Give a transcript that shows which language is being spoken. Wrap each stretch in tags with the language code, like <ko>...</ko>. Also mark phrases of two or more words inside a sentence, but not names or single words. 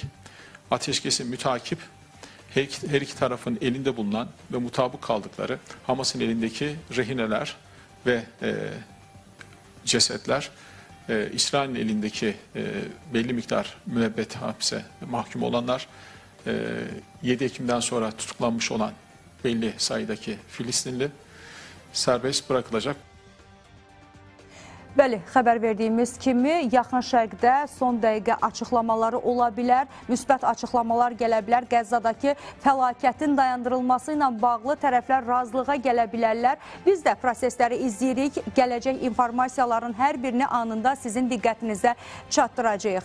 <tr>Ateşkesi mütakip her iki tarafın elinde bulunan ve mutabık kaldıkları Hamas'ın elindeki rehineler ve cesetler, İsrail'in elindeki belli miktar müebbet hapse mahkum olanlar, 7 Ekim'den sonra tutuklanmış olan belli sayıdaki Filistinli serbest bırakılacak.</tr> <az>Bəli, xəbər verdiyimiz kimi yaxın şərqdə son dəqiqə açıqlamaları ola bilər, müsbət açıqlamalar gələ bilər. Qəzzadakı fəlakətin dayandırılması ilə bağlı tərəflər razılığa gələ bilərlər. Biz də prosesləri izləyirik, gələcək informasiyaların hər birini anında sizin diqqətinizə çatdıracağıq.</az>